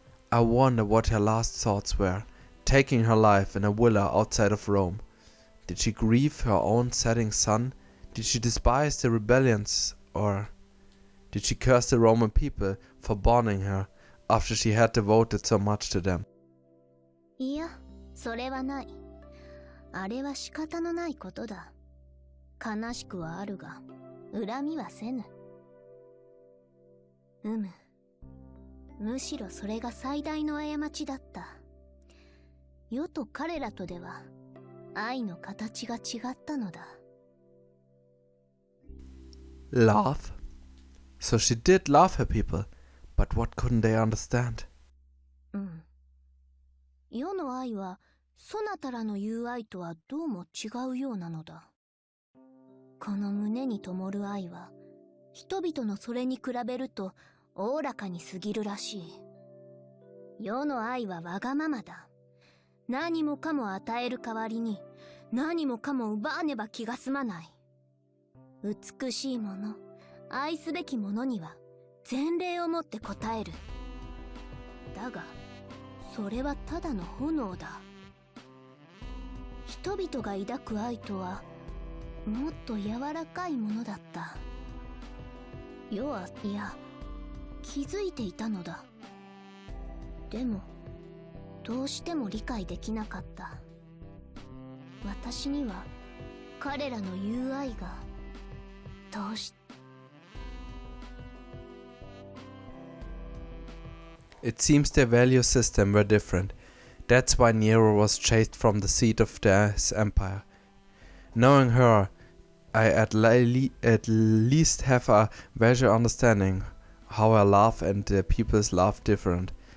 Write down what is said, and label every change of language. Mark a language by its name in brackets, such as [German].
[English] I wonder what her last thoughts were, taking her life in a villa outside of Rome. Did she grieve her own setting sun? Did she despise the rebellions, or did she curse the Roman people for burning her after she had devoted so much to them? [Japanese] いや、それはない。あれは仕方のないことだ。悲しくはあるが、恨みはせぬ。むしろそれが最大の過ちだった。世と彼らとでは、愛の形が違ったのだ。 Love? So she did love her people, but what couldn't they understand? 世の愛は、そなたらの言う愛とはどうも違うようなのだ。この胸に灯る愛は、人々のそれに比べるとおおらかに過ぎるらしい。世の愛はわがままだ。何もかも与える代わりに、何もかも奪わねば気が済まない。美しいもの、愛すべきものには前例をもって応える。だが、それはただの炎だ。人々が抱く愛とはもっと柔らかいものだった。世はいや気づいていたのだ。でもどうしても理解できなかった。私には彼らの言う愛がどうし [English] It seems their value system were different. That's why Nero was chased from the seat of his empire. Knowing her, I at least have a better understanding how her love and the people's love different.